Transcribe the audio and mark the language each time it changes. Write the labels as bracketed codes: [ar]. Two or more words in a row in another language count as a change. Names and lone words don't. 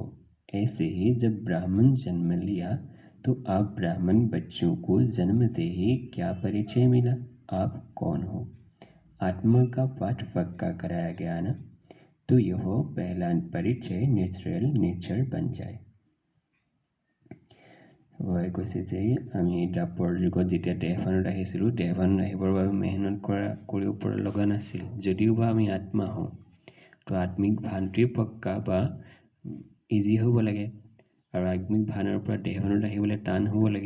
[hi] ऐसे ही जब ब्राह्मण जन्म लिया तो आप ब्राह्मण बच्चों को जन्मते ही क्या परिचय मिला, आप कौन हो। आत्मा का पाठ पक्का कराया गया ना, तो यह पहला परिचय [en] natural nature [hi] बन जाए। [as] কৈছে যে আমি দ্বাপৰ যুগত যেতিয়া দেহভানত আহিছিলোঁ, দেহভানত আহিবৰ বাবে মেহনত কৰিব পৰা লগা নাছিল। যদিও বা আমি আত্মা হওঁ, তো আত্মিক ভানটোৱে পক্কা বা ইজি হ'ব লাগে, আৰু আত্মিক ভানৰ পৰা দেহভানত আহিবলৈ টান হ'ব লাগে।